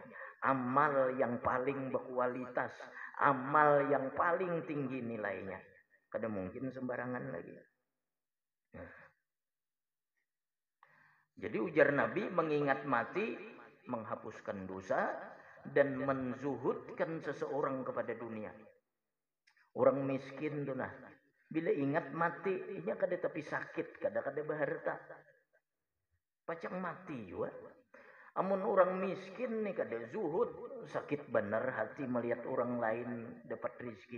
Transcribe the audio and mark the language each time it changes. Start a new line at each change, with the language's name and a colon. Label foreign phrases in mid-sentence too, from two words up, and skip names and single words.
Indonesian: Amal yang paling berkualitas. Amal yang paling tinggi nilainya.
Banjar: Kada mungkin sembarangan lagi.
Indonesian: Jadi ujar Nabi, mengingat mati menghapuskan dosa dan menzuhudkan seseorang kepada dunia.
Banjar: Orang miskin tuh nah, bila ingat mati, ini kada tapi sakit, kada berharta. Pacang mati juga. Amun orang miskin nih kada zuhud, sakit benar hati melihat orang lain dapat rezeki.